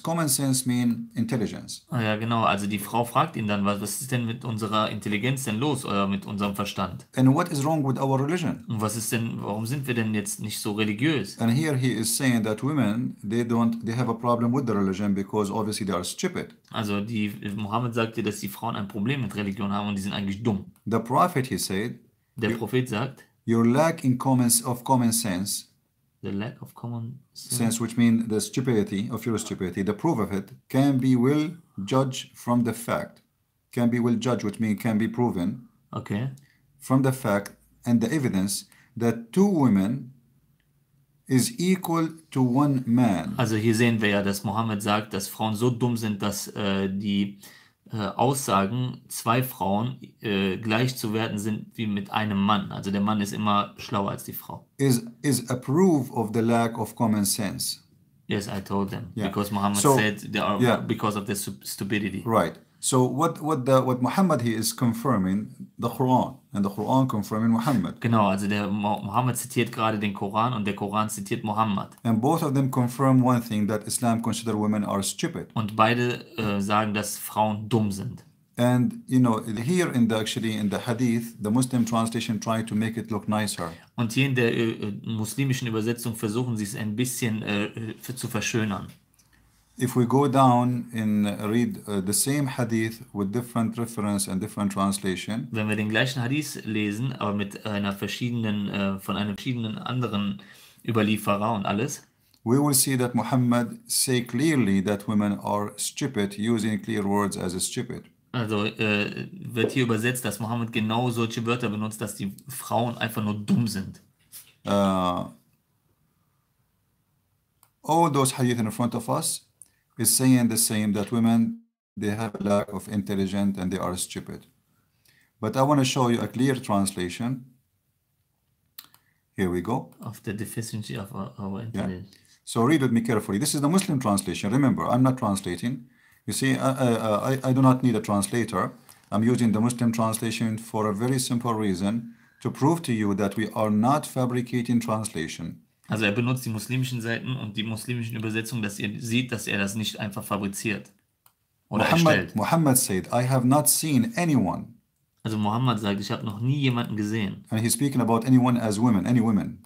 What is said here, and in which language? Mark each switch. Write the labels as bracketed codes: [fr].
[en] Common sense mean intelligence. [de] Ah ja, genau. Also die Frau fragt ihn dann, was ist denn mit unserer Intelligenz denn los oder mit unserem Verstand? [en] And what is wrong with our religion? [de] Und was ist denn, warum sind wir denn jetzt nicht so religiös? [en] And here he is saying that women, they have a problem with the religion because obviously they are stupid. [de] Also Mohammed sagt dir, dass die Frauen ein Problem mit Religion haben und die sind eigentlich dumm. [en] The prophet, he said, [de] Der Prophet sagt, [en] your lack in common sense, the lack of common sense, which means the stupidity of your stupidity, the proof of it can be well judged from the fact, can be well judged, which means can be proven, okay, from the fact and the evidence that two women is equal to one man. [de] Also hier sehen wir ja, dass Mohammed sagt, dass Frauen so dumm sind, dass die Aussagen, zwei Frauen gleich zu werten sind wie mit einem Mann. Also der Mann ist immer schlauer als die Frau. [en] Is a proof of the lack of common sense. Yes, I told them. Yeah. Because Muhammad So, said they are yeah. because of their stupidity. Right. So what Muhammad here is confirming the Quran, and the Quran confirming Muhammad. [de] Genau, also der Mohammed zitiert gerade den Koran und der Koran zitiert Mohammed. [en] And both of them confirm one thing, that Islam consider women are stupid. [de] Und beide sagen, dass Frauen dumm sind. [en] And you know, here in the hadith, the Muslim translation tried to make it look nicer. [de] Und hier in der muslimischen Übersetzung versuchen sie es ein bisschen zu verschönern. [en] If we go down and read the same hadith with different reference and different translation, [de] Wenn wir den gleichen Hadith lesen, aber mit einer von einem verschiedenen anderen Überlieferer und alles, [en] we will see that Muhammad say clearly that women are stupid, using clear words as stupid. [de] also wird hier übersetzt, dass Mohammed genau solche Wörter benutzt, dass die Frauen einfach nur dumm sind. [en] All those hadith in front of us is saying the same, that women, they have a lack of intelligence and they are stupid. But I want to show you a clear translation. Here we go. Of the deficiency of our intelligence. So read with me carefully. This is the Muslim translation. Remember, I'm not translating. You see, I do not need a translator. I'm using the Muslim translation for a very simple reason, to prove to you that we are not fabricating translation. [de] Also benutzt die muslimischen Seiten und die muslimischen Übersetzungen, dass ihr seht, dass das nicht einfach fabriziert oder erstellt. [en] Muhammad said, I have not seen anyone. [de] Also Mohammed sagt, ich habe noch nie jemanden gesehen. [en] And he's speaking about anyone as women, any women.